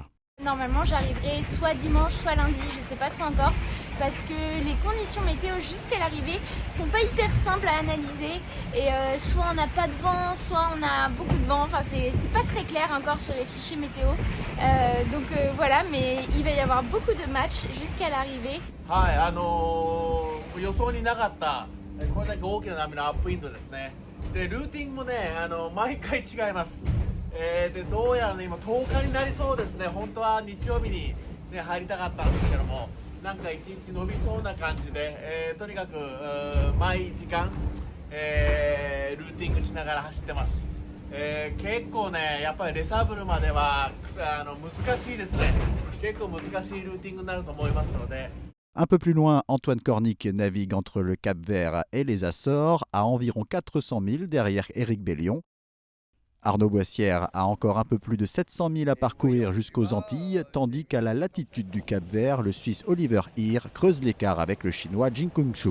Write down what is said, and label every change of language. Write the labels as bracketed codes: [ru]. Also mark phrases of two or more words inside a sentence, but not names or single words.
[fr] Normalement j'arriverai soit dimanche soit lundi, je sais pas trop encore, parce que les conditions météo jusqu'à l'arrivée sont pas hyper simples à analyser et soit on n'a pas de vent, soit on a beaucoup de vent, enfin c'est pas très clair encore sur les fichiers météo, donc voilà, mais il va y avoir beaucoup de matchs jusqu'à l'arrivée. [ja] 予想になかったこれだけ大きな波のアップインドですね。でルーティングもね毎回違います。でどうやらね今10日になりそうですね。本当は日曜日にね入りたかったんですけども、なんか1日伸びそうな感じで、とにかく毎時間、ルーティングしながら走ってます。結構ねやっぱりレサブルまでは難しいですね。結構難しいルーティングになると思いますので。 [fr] Un peu plus loin, Antoine Cornic navigue entre le Cap-Vert et les Açores, à environ 400 000 derrière Éric Bellion. Arnaud Boissière a encore un peu plus de 700 000 à parcourir jusqu'aux Antilles, tandis qu'à la latitude du Cap-Vert, le Suisse Oliver Heer creuse l'écart avec le Chinois Jin Kung-Chu.